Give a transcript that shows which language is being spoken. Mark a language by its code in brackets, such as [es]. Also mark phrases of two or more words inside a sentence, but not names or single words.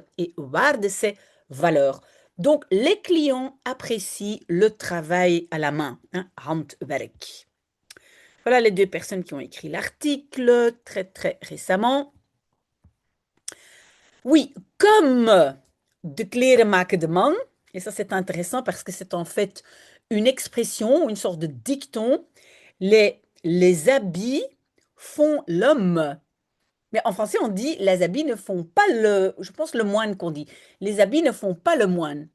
[fr] Et waarde, c'est valeur. Donc, les clients apprécient le travail à la main, hein, handwerk. Voilà les deux personnes qui ont écrit l'article très récemment. Oui, comme [nl] de kleren maken de man, [fr] et ça c'est intéressant parce que c'est en fait une expression, une sorte de dicton, les habits font l'homme. Mais en français on dit les habits ne font pas le, je pense le moine qu'on dit, les habits ne font pas le moine.